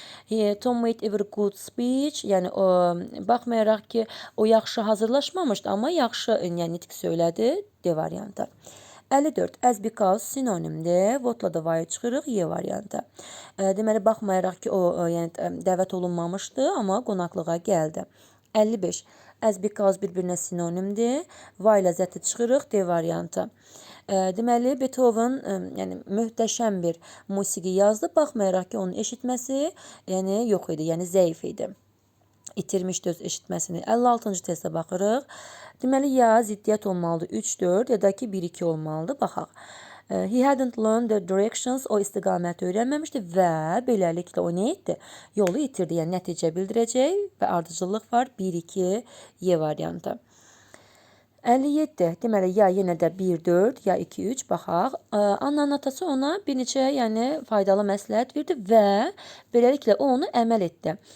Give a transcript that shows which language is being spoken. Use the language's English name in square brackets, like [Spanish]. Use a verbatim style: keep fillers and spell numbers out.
[English] E, Tom made a very good speech. [Azerbaijani] Yəni o, baxmayaraq ki o yaxşı hazırlaşmamışdı, amma yaxşı yəni nitq söylədi. D variantı. əlli dörd. As because sinonimdir. What-la da why çıxırıq. Y variantı. E, Deməli baxmayaraq ki o e, yəni e, dəvət olunmamışdı, amma qonaqlığa gəldi. əlli beş. As because bir-birinə sinonimdir. Why ilə zəti çıxırıq. D variantı. E, Deməli Beethoven e, yəni möhtəşəm bir musiqi yazdı, baxmayaraq ki onun eşitməsi yəni yox idi, yəni zəif idi. İtirmişdi öz eşitməsini. əlli altıncı testə baxırıq. Deməli ya ziddiyyət olmalıdır üç dörd ya da ki bir iki olmalıdır. Baxaq. [English] E, He hadn't learned the directions. [Azerbaijani] O istiqaməti öyrənməmişdi və beləliklə o nə etdi? Yolu itirdi. Yəni nəticə bildirəcək və ardıcıllıq var. bir iki Y variantı. əlli yeddi. Deməli ya yenə də bir dörd ya iki üç baxaq. Ə, Annanın atası ona bir neçə yəni faydalı məsləhət verdi və beləliklə o onu əməl etdi.